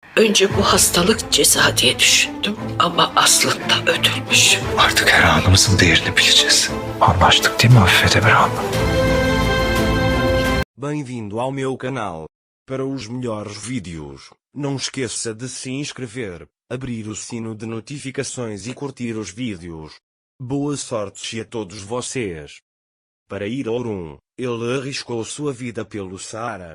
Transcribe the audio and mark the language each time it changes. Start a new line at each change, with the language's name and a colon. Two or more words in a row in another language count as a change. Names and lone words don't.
Turkish: Önce bu hastalık ceza diye düşündüm ama aslında ödülmüş. Artık her anımızın değerini bileceğiz. Anlaştık değil mi Afife Demir abla?
Portuguese: Bem-vindo ao meu canal. Para os melhores vídeos, não esqueça de se inscrever, abrir o sino de notificações e curtir os vídeos. Boa sorte a todos vocês. Para ir ao Orum, ele arriscou sua vida pelo Saara.